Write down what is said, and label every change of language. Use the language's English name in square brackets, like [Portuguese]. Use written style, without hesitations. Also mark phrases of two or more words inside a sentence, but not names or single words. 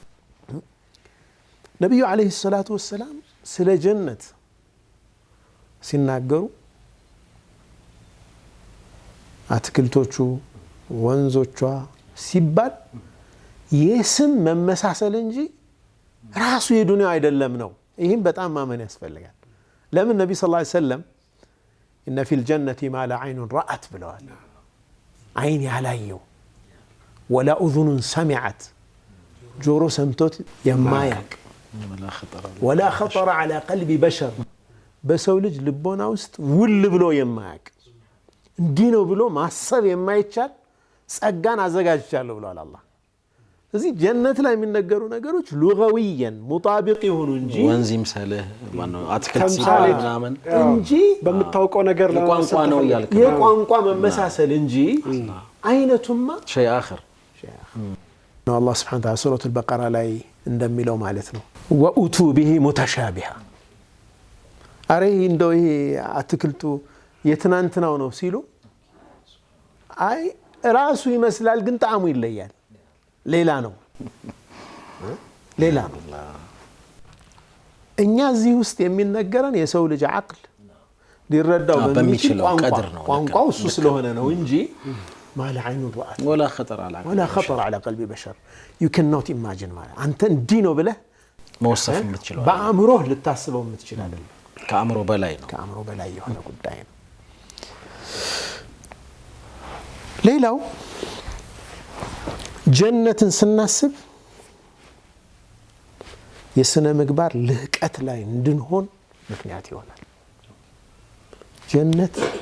[Amharic] ነብዩ [Arabic] عليه الصلاة والسلام [Amharic] ስለ ጀነት ሲናገሩ አትክልቶቹ ወንዞቿ ሲባል የስም መመሳሰል እንጂ ራሱ የዱንያው አይደለም ነው ይሄን በጣም ማመን ያስፈልጋል ለምን ነብዩ [Arabic] صلى الله عليه وسلم إن في الجنة ما لا عين رأت [Amharic] ብለዋል አይን ያላየው [Arabic] ولا أذن سمعت [Amharic] ጆሮ ሰምቶት የማያቅ [Arabic] ولا خطر على قلب بشر [Amharic] በሰው ልጅ ልቦና ውስጥ ውል ብሎ የማያቅ እንዲህ ነው ብሎ ማሰብ የማይቻል ጸጋን አዘጋጅቻለሁ ብሏል አላህ እዚህ ጀነት ላይ የሚነገሩ ነገሮች [Arabic] لغويا مطابق [Amharic] ይሁኑ እንጂ ወንዚም ሰለህ ማነው አትክልት ሲባል ምናምን እንጂ በመታወቀው ነገር ቋንቋ ነው ያልከ የቋንቋ መመሳሰል እንጂ አይነቱማ [Arabic] شيء آخر [Amharic] ነው አላህ [Arabic] سبحانه وتعالى [Amharic] ሱረቱ አልበቀራ ላይ እንደሚለው ማለት ነው [Arabic] وأتوا به متشابها [Amharic] አሬ እንደው ይሄ አትክልቱ የትናንትናው ነው ሲሉ አይ ራሱ ይመስላል ግን ጣዕሙ ይለያል ሌላ ነው እኛ እዚህ ውስጥ የሚነገረን የሰው ልጅ አቅል ሊረዳው በሚችል ቋንቋው እሱ ስለሆነ ነው እንጂ [Arabic] ما لا عين رأت ولا خطر على قلب بشر [English] you cannot imagine [Amharic] ማለት አንተ እንዲህ ነው ብለህ መወሰፍ የምትችለው በአእምሮህ ልታስበው የምትችል አይደለም ከአእምሮ በላይ የሆነ ጉዳይ ነው ሌላው ጀነትን ስናስብ የስነ ምግባር ልህቀት ላይ እንድንሆን ምክንያት ይሆናል ጀነት